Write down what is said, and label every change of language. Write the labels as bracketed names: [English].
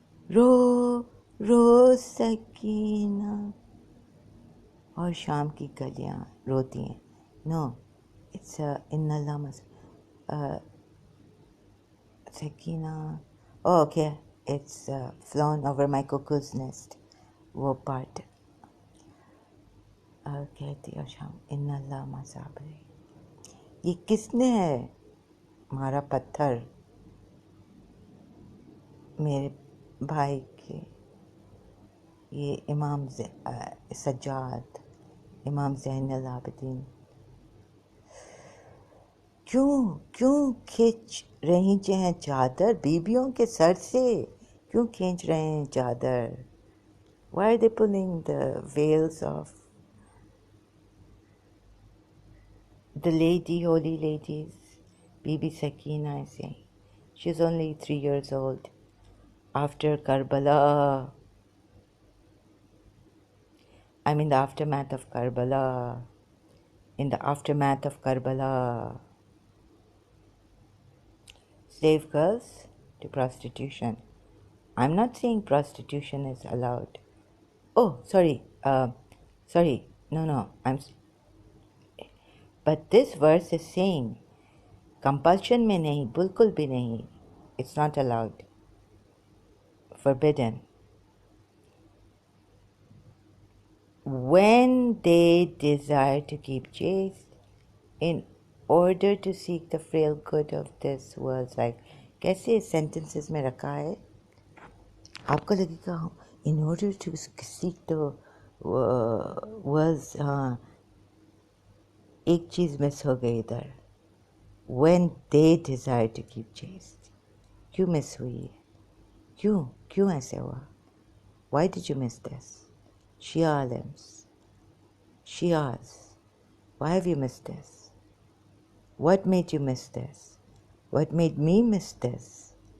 [Hindi] रो रो सकीना। और शाम की गलियां रोती हैं। [English] no, it's [Hindi] इन्नल्लामा Sakina. [English] Okay, it's flown over my cuckoo's nest. [Hindi] वो पार्ट कहती और शाम इन्नल्लामा साबरीन। ये किसने है मारा पत्थर मेरे भाई के? ये इमाम सज्जाद, इमाम ज़ैनुल आबिदीन। क्यों खींच रही हैं चादर बीबियों के सर से? क्यों खींच रहे हैं चादर? [English] Why are they pulling the veils of the lady, holy ladies? Bibi Sakina is saying. She's only 3 years old. After Karbala, I'm in the aftermath of Karbala. In the aftermath of Karbala. Slave girls to prostitution. I'm not saying prostitution is allowed. Oh, sorry. Sorry. No. But this verse is saying compulsion [Hindi] में नहीं, बिल्कुल भी नहीं. [English] It's not allowed. Forbidden. When they desire to keep chaste in order to seek the frail good of this world's life. [Hindi] कैसे sentences में रखा है? आपको लगेगा [English] in order to seek the world's, [Hindi] हाँ, एक चीज़ मिस हो गई इधर. [English] When they desire to keep chaste. [Hindi] क्यों मिस हुई? क्यों ऐसे हुआ? [English] Why did you miss this? Shia alims, Shias, why have you missed this? What made you miss this? What made me miss this?